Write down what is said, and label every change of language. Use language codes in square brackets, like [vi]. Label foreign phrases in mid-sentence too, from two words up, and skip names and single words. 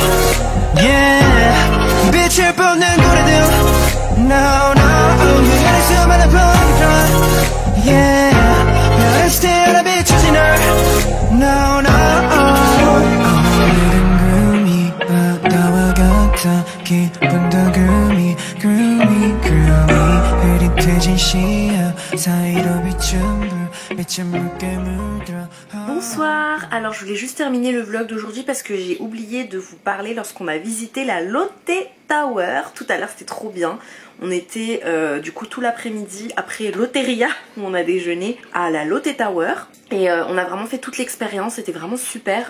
[ko] Yeah 빛을 뻗는 고래들 [en] No, no [ko] 그날의 수많은 봄들 Yeah 별을 스테라 비추지 널 [en] No, no [ko] 오늘은 구름이 바다와 같아 깊은 두금이 흐릿해진 시야 사이로 비춘 불빛은 붉게 물들어 [fr] Bonsoir, alors je voulais juste terminer le vlog d'aujourd'hui parce que j'ai oublié de vous parler lorsqu'on a visité la Lotte Tower. Tout à l'heure c'était trop bien, on était du coup tout l'après-midi après Lotteria où on a déjeuné à la Lotte Tower et on a vraiment fait toute l'expérience, c'était vraiment super.